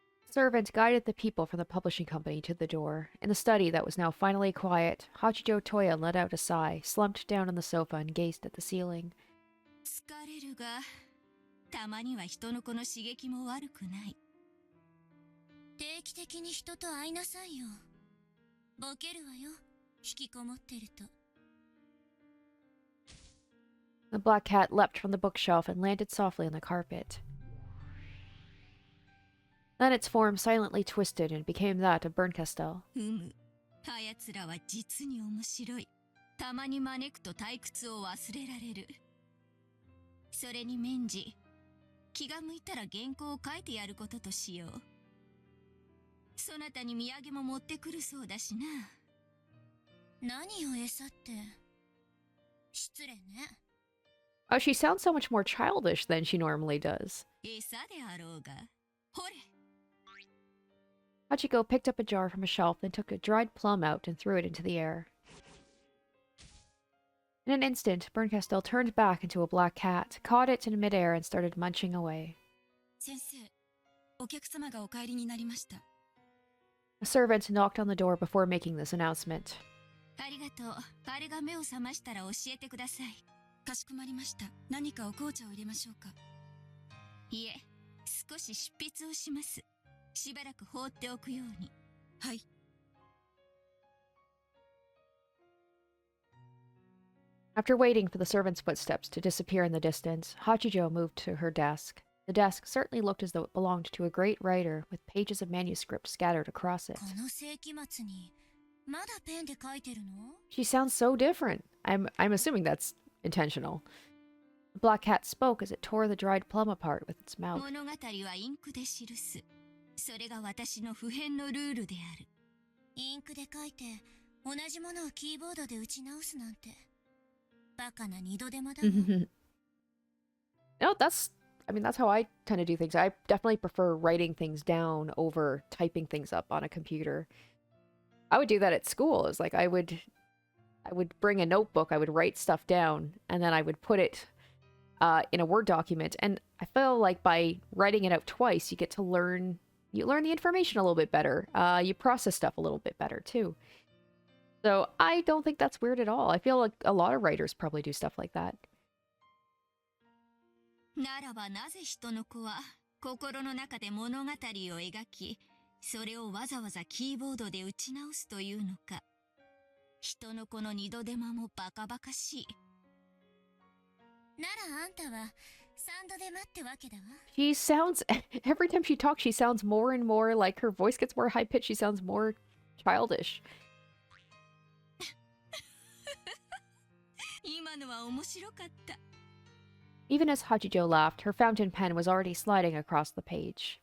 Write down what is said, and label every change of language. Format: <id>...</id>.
<en>Servant guided the people from the publishing company to the door. In the study that was now finally quiet, Hachijo Toya let out a sigh, slumped down on the sofa, and gazed at the ceiling.</en> <ja>疲れるが、たまには人の子の刺激も悪くない。定期的に人と会いなさいよ。ボケるわよ、引きこもってると。</ja> <en>The black cat leapt from the bookshelf and landed softly on the carpet. Then its form silently twisted and became that of Bernkastel.</en> <ja>あやつらは実に面白い。たまに招くと退屈を忘れられる。それに免じ、気が向いたら原稿を書いてやることとしよう。そなたに土産も持ってくるそうだしな。何を餌って。失礼ね。</ja> <en>Oh, she sounds so much more childish than she normally does.</en> <ja>餌であろうが。ほれ。</ja> <en>Hachiko picked up a jar from a shelf, then took a dried plum out and threw it into the air. In an instant, Bernkastel turned back into a black cat, caught it in midair, and started munching away.</en> <ja>先生、お客様がお帰りになりました。</ja> <en>A servant knocked on the door before making this announcement.</en> <ja>ありがとう。あれが目を覚ましたら教えてください。かしこまりました。何かお紅茶を入れましょうか。いえ、少し執筆をします。しばらく放っておくように。はい。</ja> <en>After waiting for the servant's footsteps to disappear in the distance, Hachijo moved to her desk. The desk certainly looked as though it belonged to a great writer, with pages of manuscript scattered across it.</en> <ja>この世紀末にまだペンで書いてるの?</ja> <en>She sounds so different. I'm assuming that's intentional. The black cat spoke as it tore the dried plum apart with its mouth.</en> <ja>物語はインクで記す。それが私の不変のルールである。インクで書いて同じものをキーボードで打ち直すなんてバカな二度手間だわ。</ja> <en>No, that's how I tend to do things. I definitely prefer writing things down over typing things up on a computer. I would do that at school. It's like I would bring a notebook, I would write stuff down, and then I would put it in a Word document. And I feel like by writing it out twice, you get to learn the information a little bit better. You process stuff a little bit better too. So I don't think that's weird at all. I feel like a lot of writers probably do stuff like that.</en> <ja>ならばなぜ人の子は心の中で物語を描き、それをわざわざキーボードで打ち直すというのか。人の子の二度手間もバカバカしい。ならあんたは三度手間ってわけだわ。</ja> <en>She sounds every time she talks, she sounds more and more like her voice gets more high pitched. She sounds more childish.</en> <ja>今のは面白かった。</ja> <en>Even as Hachijo laughed, her fountain pen was already sliding across the page.</en>